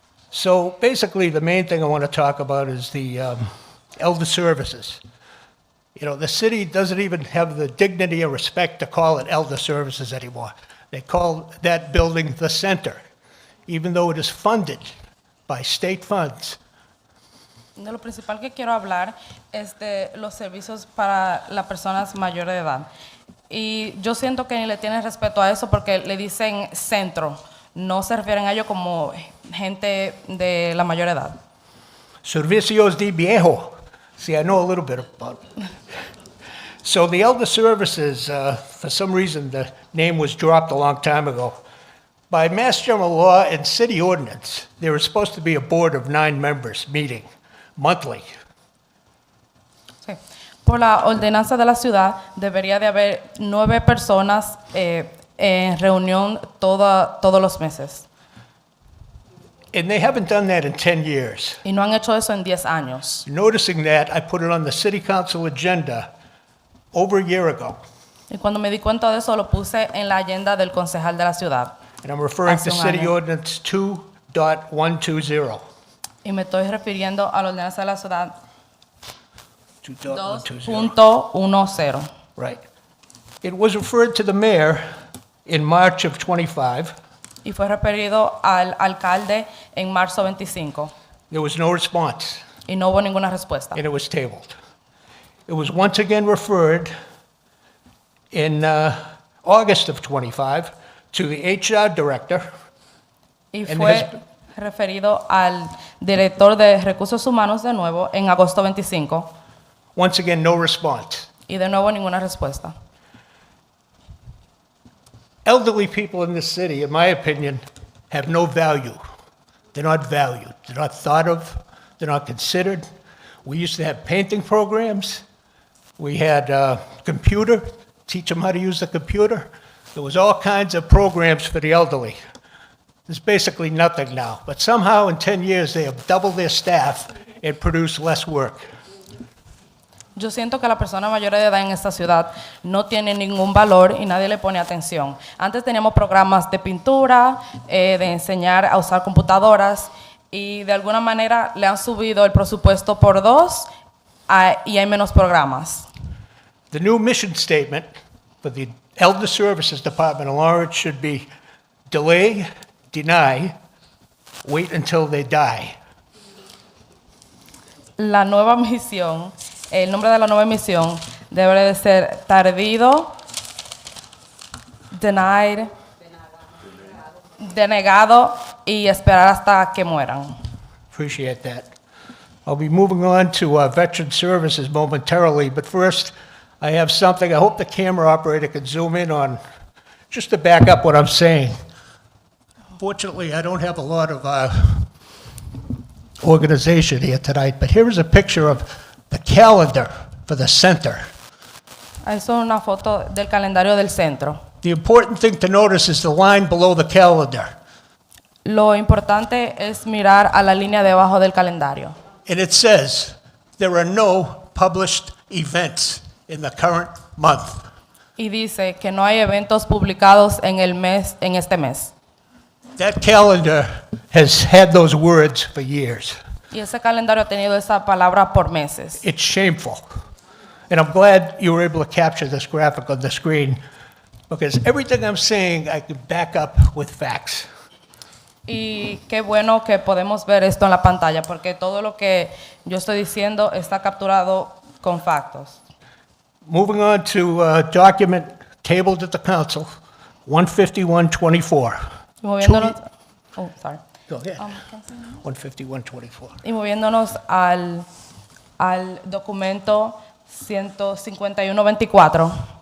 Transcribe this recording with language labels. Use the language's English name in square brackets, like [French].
[English] So basically, the main thing I want to talk about is the elder services. The city doesn't even have the dignity and respect to call it elder services anymore. They call that building the center, even though it is funded by state funds. [Spanish] De lo principal que quiero hablar es de los servicios para las personas mayores de edad. Y yo siento que ni le tienen respeto a eso porque le dicen centro. No se refieren a ellos como gente de la mayor edad. Servicios de viejo. [English] See, I know a little bit about it. So the elder services, for some reason, the name was dropped a long time ago. By Mass General Law and city ordinance, there is supposed to be a board of 9 members meeting monthly. [Spanish] Sí. Por la ordenanza de la ciudad debería de haber 9 personas en reunión todos los meses. [English] And they haven't done that in 10 years. [Spanish] Y no han hecho eso en 10 años. [English] Noticing that, I put it on the city council agenda over a year ago. [Spanish] Y cuando me di cuenta de eso lo puse en la agenda del concejal de la ciudad. [English] And I'm referring [Spanish] Hace [English] to [Spanish] un [English] City [Spanish] año. [English] Ordinance 2.120. [Spanish] Y me estoy refiriendo a la ordenanza de la ciudad 2.120. [English] 2.10. Right. It was referred to the mayor in March of 25. [Spanish] Y fue referido al alcalde en marzo 25. [English] There was no response, [Spanish] Y no hubo ninguna respuesta. [English] and it was tabled. It was once again referred in August of 25 to the HR director. [Spanish] Y [English] And [Spanish] fue [English] has- [Spanish] referido al director de recursos humanos de nuevo en agosto 25. [English] Once again, no response. [Spanish] Y de nuevo ninguna respuesta. [English] Elderly people in this city, in my opinion, have no value. They're not valued. They're not thought of. They're not considered. We used to have painting programs. We had computer, teach them how to use the computer. There was all kinds of programs for the elderly. There's basically nothing now. But somehow in 10 years, they have doubled their staff and produced less work. [Spanish] Yo siento que la persona mayor de edad en esta ciudad no tiene ningún valor y nadie le pone atención. Antes teníamos programas de pintura, de enseñar a usar computadoras y de alguna manera le han subido el presupuesto por 2 y hay menos programas. [English] The new mission statement for the Elder Services Department of Lawrence should be delay, deny, wait until they die. [Spanish] La nueva misión, el nombre de la nueva misión debe de ser tardío, denied, denegado y esperar hasta que mueran. [English] Appreciate that. I'll be moving on to Veteran Services momentarily, but first, I have something I hope the camera operator can zoom in on, just to back up what I'm saying. Fortunately, I don't have a lot of organization here tonight, but here is a picture of the calendar for the center. [Spanish] Eso es una foto del calendario del centro. [English] The important thing to notice is the line below the calendar. [Spanish] Lo importante es mirar a la línea debajo del calendario. [English] And it says there are no published events in the current month. [Spanish] Y dice que no hay eventos publicados en el mes, en este mes. [English] That calendar has had those words for years. [Spanish] Y ese calendario ha tenido esa palabra por meses. [English] It's shameful. And I'm glad you were able to capture this graphic on the screen. because everything I'm saying I could back up with facts. [Spanish] Y qué bueno que podemos ver esto en la pantalla, porque todo lo que yo estoy diciendo está capturado con factos. [English] Moving on to document tabled at the council, 15124. [Spanish] Y moviéndonos, oh, [English] sorry. Go ahead. 15124. [Spanish] Y moviéndonos al documento 15124.